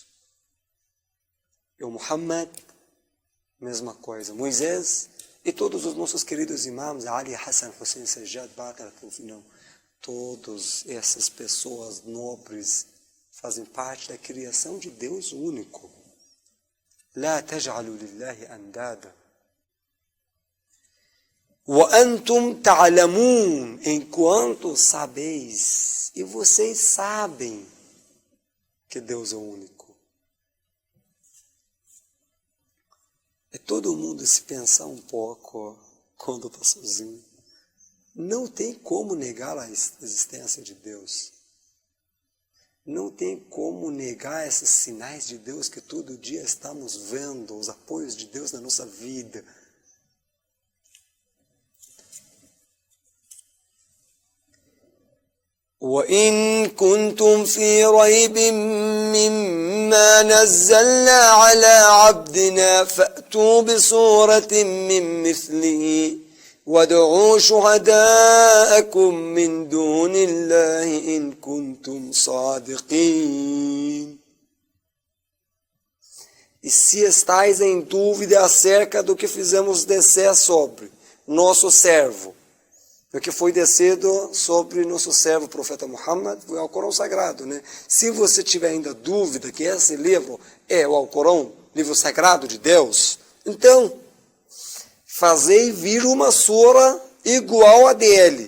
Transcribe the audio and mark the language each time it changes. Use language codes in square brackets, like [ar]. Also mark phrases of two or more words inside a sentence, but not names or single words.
[pt] E o Muhammad, mesma coisa. Moisés e todos os nossos queridos imãs, Ali, Hassan, Hussein, Sajjad, Bakr, não. Todas essas pessoas nobres fazem parte da criação de Deus único. [ar] لا تجعلوا لله أندادا. وأنتم تعلمون, [pt] enquanto sabeis, e vocês sabem que Deus é único. É todo mundo se pensar um pouco quando está sozinho. Não tem como negar a existência de Deus. Não tem como negar esses sinais de Deus que todo dia estamos vendo, os apoios de Deus na nossa vida. [ar] وَإِن كُنتُمْ فِي رَيْبٍ مِّمَّا نَزَّلْنَا عَلَى عَبْدِنَا فَأْتُوا بِسُورَةٍ مِّن مِّثْلِهِ وَادْعُوا شُهَدَاءَكُمْ مِنْ دُونِ اللَّهِ إِنْ كُنْتُمْ صَادِقِينَ. [pt] E se estáis em dúvida acerca do que fizemos descer sobre nosso servo, o que foi descido sobre nosso servo, o profeta Muhammad, foi o Alcorão Sagrado, né? Se você tiver ainda dúvida que esse livro é o Alcorão, livro sagrado de Deus, então, fazei vir uma sura igual a dele.